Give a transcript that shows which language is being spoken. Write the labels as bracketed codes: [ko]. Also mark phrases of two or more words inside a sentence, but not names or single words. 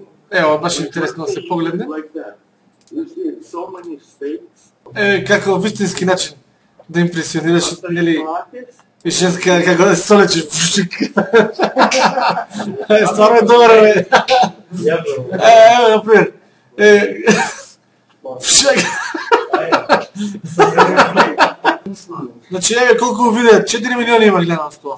[mk] Ево, баш интересно да се погледне. [en] Like that. You see in so many states. [mk] Како вистински начин да импресионираш, нели, Pockets. и женска како да се солечи. Стварно е добро, бе. Ево, например. Значи, еве колку видеа, 4 милиони има гледано с тоа.